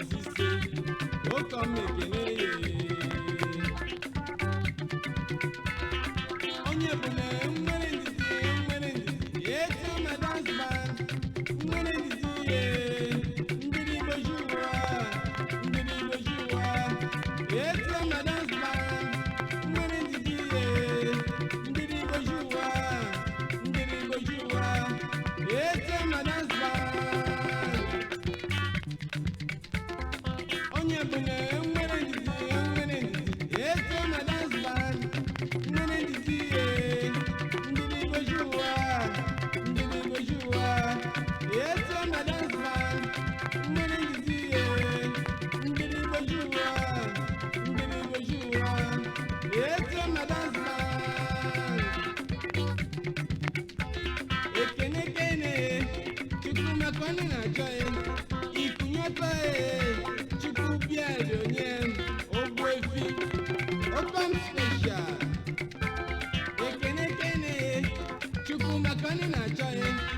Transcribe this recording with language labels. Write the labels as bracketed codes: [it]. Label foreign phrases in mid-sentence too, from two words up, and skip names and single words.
[ig] Oke ọma ekene ye. Onye bụ na nwere ndidi, nwere ndidi, eto ma [en] dance band, [ig] nwere ndidi ye. Ndidi Igbo ji ụwa, ndidi Igbo ji ụwa, eto ma [en] dance band, [ig] nwere ndidi ye. Ndidi Igbo ji ụwa, ndidi Igbo ji ụwa, eto ma [en] dance band. [ig] Onye bụ na enwere ndidi, enwere ndidi, eto na [en] dance band. [ig] Nwere ndidi, eh, ndidi bojuwa, ndidi bojuwa, eto na [en] dance band. [ig] Nwere ndidi, eh, ndidi bojuwa, ndidi bojuwa, eto na [en] dance band. [ig] Ekene kene, Chukwu maka ọnụ na-achọ ya. Ikunye ọtọ ya, Chukwu bịa rịọnye m, ogbu efi. Okom special. Ekene kene, Chukwu maka ọnụ na-achọ ya.